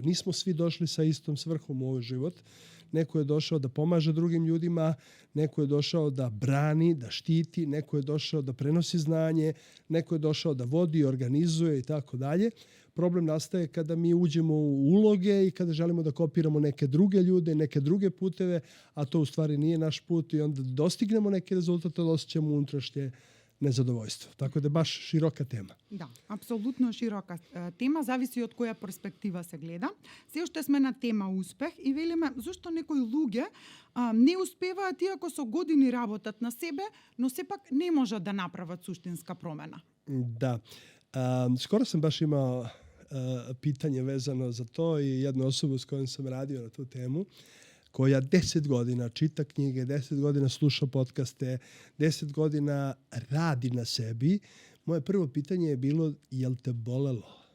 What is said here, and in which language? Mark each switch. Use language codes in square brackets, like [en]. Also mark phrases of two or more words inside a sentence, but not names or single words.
[sr] Nismo svi došli sa istom svrhom u ovaj život. Neko je došao da pomaže drugim ljudima, neko je došao da brani, da štiti, neko je došao da prenosi znanje, neko je došao da vodi, organizuje i tako dalje. Problem nastaje kada mi uđemo u uloge i kada želimo da kopiramo neke druge ljude, neke druge puteve, a to u stvari nije naš put i onda dostignemo neki rezultat, ali osjećamo unutrašnje nezadovoljstvo. Tako da je baš široka tema. [mk] Да, апсолутно широка тема, зависи од која перспектива се гледа. Се уште сме на тема успех и велиме зошто некои луѓе не успеваат иако со години работат на себе, но сепак не можат да направат суштинска промена. [sr] Da. Skoro sam baš imao pitanje vezano za to i jednu osobu s kojom sam radio na tu temu, koja 10 godina čita knjige, 10 godina sluša podcaste, 10 godina radi na sebi. Moje prvo pitanje je bilo, jel te bolelo?